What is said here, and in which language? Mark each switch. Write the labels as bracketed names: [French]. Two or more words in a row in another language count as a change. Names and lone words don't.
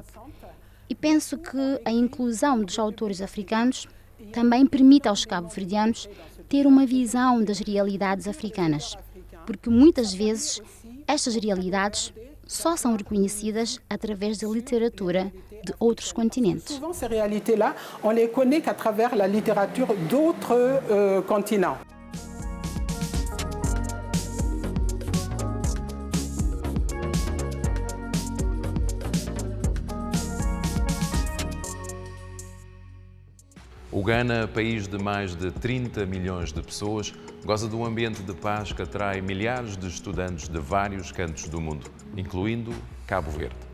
[Portuguese] E penso que a inclusão dos autores africanos também permite aos cabo-verdianos ter uma visão das realidades africanas, porque muitas vezes estas realidades só são reconhecidas através da literatura de outros continentes. [French] Souvent ces réalités-là, on les connaît qu'à travers la littérature d'autres continents. [Portuguese] O Ghana, país de mais de 30 milhões de pessoas, goza de um ambiente de paz que atrai milhares de estudantes de vários cantos do mundo, incluindo Cabo Verde.